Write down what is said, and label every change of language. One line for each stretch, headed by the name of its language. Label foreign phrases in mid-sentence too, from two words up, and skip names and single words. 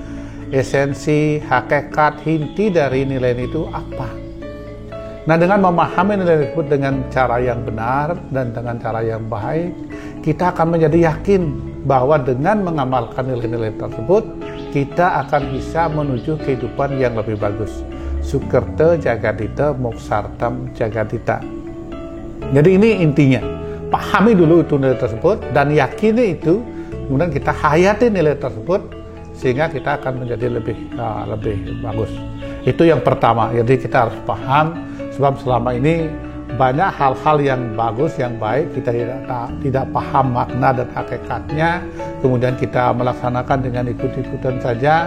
Indonesian: Esensi, hakikat, inti dari nilai itu apa? Nah, dengan memahami nilai tersebut dengan cara yang benar dan dengan cara yang baik, kita akan menjadi yakin bahwa dengan mengamalkan nilai-nilai tersebut, kita akan bisa menuju kehidupan yang lebih bagus.
Sanskrit: Sukerte jagadita moksartam jagadita.
Indonesian: Jadi ini intinya. Pahami dulu itu nilai tersebut dan yakini itu, kemudian kita hayati nilai tersebut sehingga kita akan menjadi lebih bagus. Itu yang pertama. Jadi kita harus paham, sebab selama ini banyak hal-hal yang bagus, yang baik, kita tidak paham makna dan hakikatnya, kemudian kita melaksanakan dengan ikut-ikutan saja.